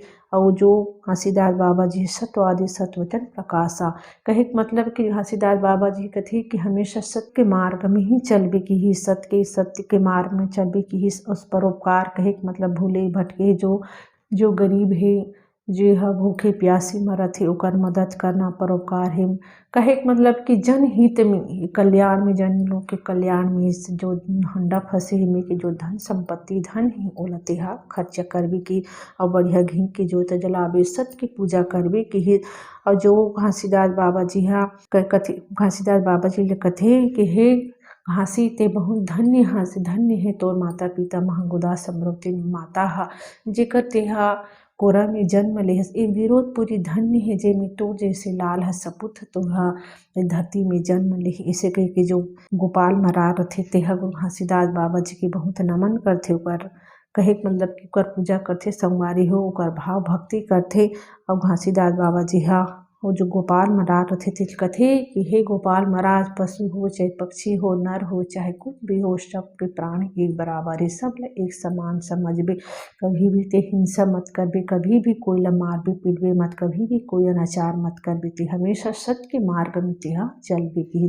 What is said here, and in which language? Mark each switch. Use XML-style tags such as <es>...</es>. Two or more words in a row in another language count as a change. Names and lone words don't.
<hne>और जो घासीदास बाबा जी सत्यवादी सतवचन प्रकाशा कहे मतलब कि घासीदास बाबा जी कथे कि हमेशा सत्य के मार्ग में ही चलबे की ही सत्य के मार्ग में चलबे की ही उस परोपकार कहे मतलब भूले भटके जो गरीब है जो है भूखे प्यासी मरत है ओकर मदद करना परोपकार है। कहे मतलब कि जनहित में कल्याण में जन लोग के कल्याण में जो हंडा फंसे में के जो धन संपत्ति धन है ओला तेहा खर्चा करबे की और बढ़िया घी के जोत जलाबे सत्य की पूजा करबे की। और जो घासीदास बाबा जी हा कथे घासीदास बाबा जी ले कथे कि हे घासी ते बहुत धन्य है तोर माता पिता महंगुदा समृद्धि माता हा जेकर तेहा कोरा में जन्म लेहस। ए विरोधपुरी धन्य है जे में तो जैसे लाल ह सपुत तुहा धरती में जन्म लेहि। इसे कह के जो गोपाल मरार रथे तेहा गुरु घासीदास बाबा जी के बहुत नमन करथे। ओकर कहे के मतलब कि ओकर पूजा करथे संगवारी हो, ओकर भाव भक्ति करथे। और घासीदास बाबा जी हा वो जो गोपाल मरार रथे तिल कथे कि हे गोपाल मरार, पशु हो चाहे पक्षी हो, नर हो चाहे कुछ भी हो, सबके प्राण एक बराबर है, सब एक समान समझबे। कभी भी ते हिंसा मत करबे, कभी भी कोई ला मारबे पीटबे मत, कभी भी कोई अनाचार मत करबे, ते हमेशा सत्य के मार्ग में तेहा चलबे की।</hne>